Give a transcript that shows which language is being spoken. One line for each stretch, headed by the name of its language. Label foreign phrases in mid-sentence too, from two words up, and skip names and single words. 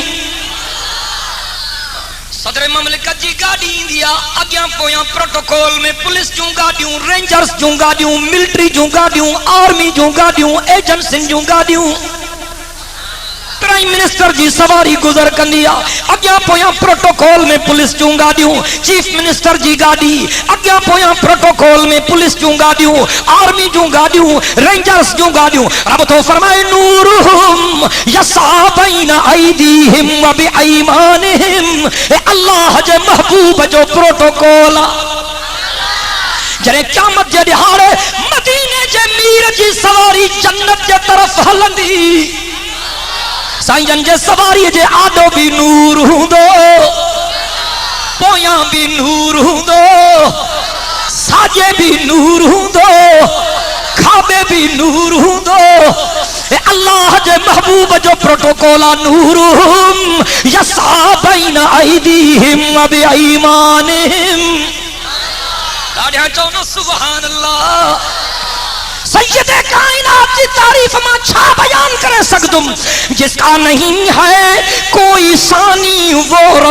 Sindhi: صدر مملکت جی گاڑی دیا اگیاں پویاں پروٹوکول میں پولیس جوں گاڑیوں، رینجرز جوں گاڑیوں، ملٹری جوں گاڑیوں، آرمی جوں گاڑیوں، ایجنسن جوں گاڑیوں، پرائم منسٹر جی سواری گزر کندیا اگیاں پویاں پروٹوکول میں پولیس جوں گاڑیوں، چیف منسٹر جی گاڑی اگیاں پویاں پروٹوکول میں پولیس جوں گاڑیوں، آرمی جوں گاڑیوں، رینجرز جوں گاڑیوں۔
Urdu: رب تو فرمائے
Arabic: نورہم یسعی بین ایدیہم و بایمانہم۔
Sindhi: اے اللہ جے محبوب جو پروٹوکول جرے قیامت جے دہاڑے مدینے हलंदी साईं जे सवारी जे आडो भी नूर हुंदो पोयां भी नूर हुंदो साजे भी नूर हुंदो खाबे भी नूर हुंदो अल्लाह जे महबूब जो प्रोटोकॉल
Arabic: نورهم يسعى بين أيديهم و بأيمانهم
Sindhi: दाढ़ियां चवनो
Arabic: سبحان الله
Sindhi: सैयदे कायनात की तारीफ में छा बयान करे सकदुम
Urdu: جس کا نہیں ہے کوئی ثانی وہ